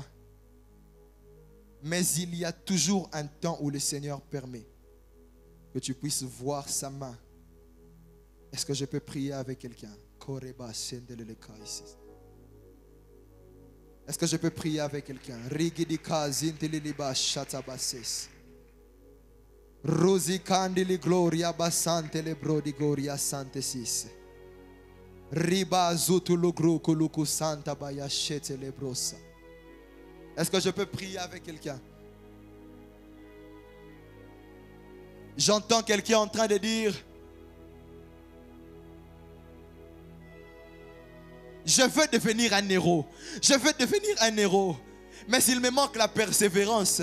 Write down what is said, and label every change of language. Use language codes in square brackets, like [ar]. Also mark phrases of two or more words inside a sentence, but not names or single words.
[fr] Mais il y a toujours un temps où le Seigneur permet que tu puisses voir sa main. Est-ce que je peux prier avec quelqu'un? Est-ce que je peux prier avec quelqu'un? Rosi candili gloria basante le brodi gloria santesis. Riba zutulu gruku luku santa bayachete le brosa. Est-ce que je peux prier avec quelqu'un? J'entends quelqu'un en train de dire, je veux devenir un héros. Je veux devenir un héros. Mais il me manque la persévérance.